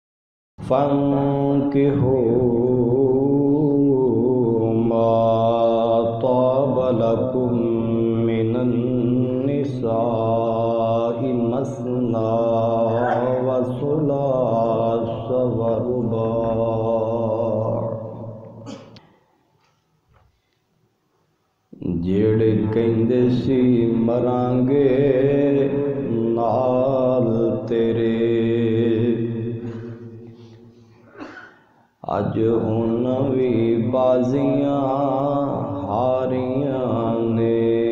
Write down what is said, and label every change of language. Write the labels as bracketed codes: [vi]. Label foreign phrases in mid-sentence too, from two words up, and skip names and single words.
[ar] فانکحوا ما طاب لکم من النساء مثنی وثلاث ورباع، [pa] جیڑے کہندے سی مرانگے نال تیرے، اج انہاں وی بازیاں ہاریاں نے۔